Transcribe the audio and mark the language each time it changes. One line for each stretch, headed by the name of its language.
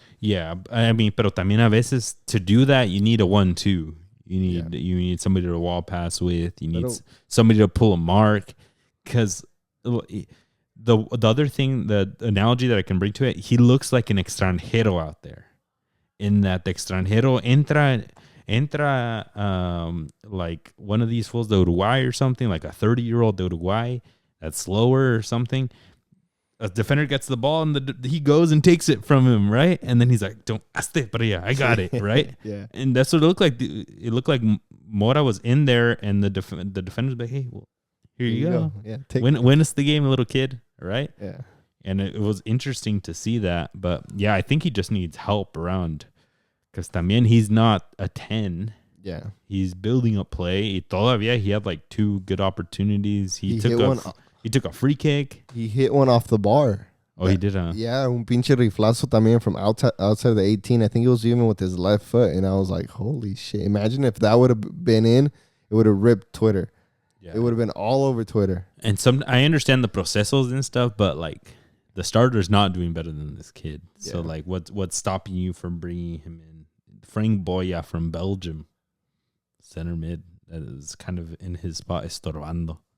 English: Yeah, I mean,
Spanish: pero también
English: a veces to do that, you need a 1-2. You need somebody to wall pass with. You need somebody to pull a mark. Because the other thing, the analogy that I can bring to it, he looks like an extranjero out there. In that the extranjero entra like one of these fools de Uruguay or something, like a 30-year-old de Uruguay that's slower or something. A defender gets the ball and he goes and takes it from him, right? And then he's like, "Don't
Spanish: hazte para allá,
English: I got it," right? Yeah. And that's what it looked like. It looked like Mora was in there, and the defender's like, "Hey, well, here you go. Yeah, win us the game, little kid," right? Yeah. And it was interesting to see that, but yeah, I think he just needs help around, because
Spanish: también
English: he's not a 10. Yeah. He's building up play.
Spanish: Todavía
English: he had 2 good opportunities. He took a free kick. He hit one off the bar. Oh, he did, huh? Yeah,
Spanish: un pinche riflazo también
English: from outside the 18. I think it was even with his left foot, and I was like, holy shit. Imagine if that would have been in, it would have ripped Twitter. Yeah. It would have been all over Twitter. And I understand the procesos and stuff, but like the starter's not doing better than this kid. Yeah. So like, what's stopping you from bringing him in? Frank Boya from Belgium, center mid, that is kind of in his spot,
Spanish: estorbando.